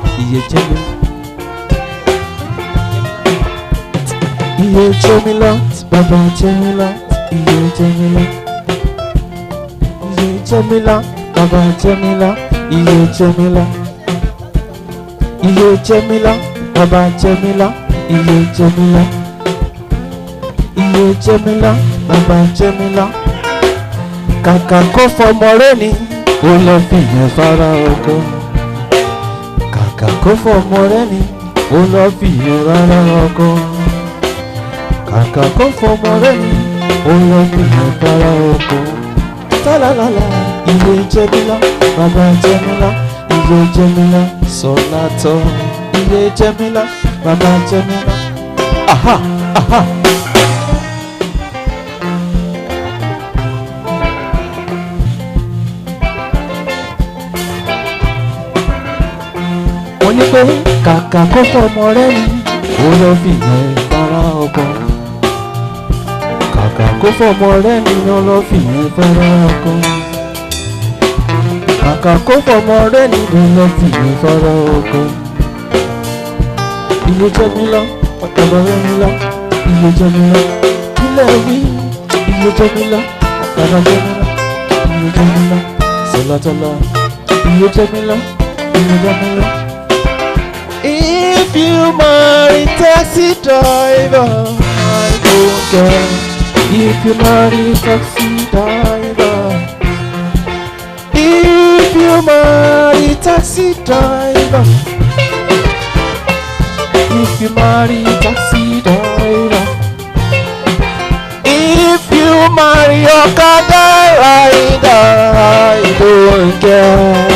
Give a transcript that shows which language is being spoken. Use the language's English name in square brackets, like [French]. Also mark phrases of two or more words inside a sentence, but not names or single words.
[Yoruba] iye Jamila, Baba Jamila, iye Jamila, Baba Jamila, iye Jamila, Baba Jamila, iye Jamila, Baba Jamila. Kàkà kó fọmọ rẹ́ni ó lọ fìyẹn fara oko. Kàkà kó fọmọ rẹ́ni ó lọ fìyẹn fara oko. Kàkà kó fọmọ rẹ́ni ó lọ fìyẹn fara oko. Tálálálá iye Jamila, Baba Jamila, iye Jamila, Sọ̀látọ̀ iye Jamila, Baba Jamila. Aha, aha. Wọ́n ní pé kàkà kó fọmọ rẹ́ni ó lọ fìyẹn fara ọkọ. Kàkà kó fọmọ rẹ́ni ó lọ fìyẹn fara ọkọ. Kàkà kó fọmọ rẹ́ni ó lọ fìyẹn fara ọkọ. Iye Jamila, Baba Jamila, iye Jamila, kílẹ̀ wí. Iye Jamila, Baba Jamila, iye Jamila, Sọ̀látọ̀ iye Jamila, iye Jamila. [English] If you marry taxi driver, I don't care. If you marry taxi driver, if you marry taxi driver, if you marry taxi driver, if you marry Okada rider, I don't care.